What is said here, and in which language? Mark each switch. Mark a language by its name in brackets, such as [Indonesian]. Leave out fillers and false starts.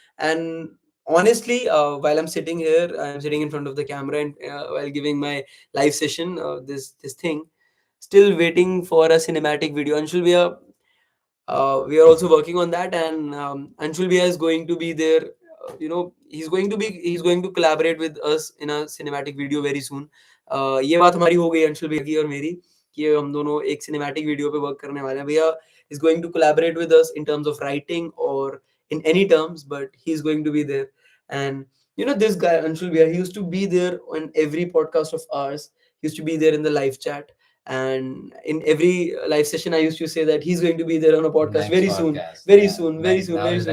[English] And honestly, while I'm sitting here, I'm sitting in front of the camera, and while giving my live session, this thing, still waiting for a cinematic video. And we are also working on that, and Anshul Bhaiya is going to be there. He's going to collaborate with us in a cinematic video very soon. [Hindi] ये बात हमारी हो गई अंशुल भैया की और मेरी, कि हम दोनों एक cinematic video पे work करने वाले हैं. [English] भैया is going to collaborate with us in terms of writing or in any terms, but he's going to be there. And this guy Anshul Bhaiya, he used to be there on every podcast of ours. He used to be there in the live chat, and in every live session I used to say that he's going to be there on a podcast very soon, very soon, very soon, very soon.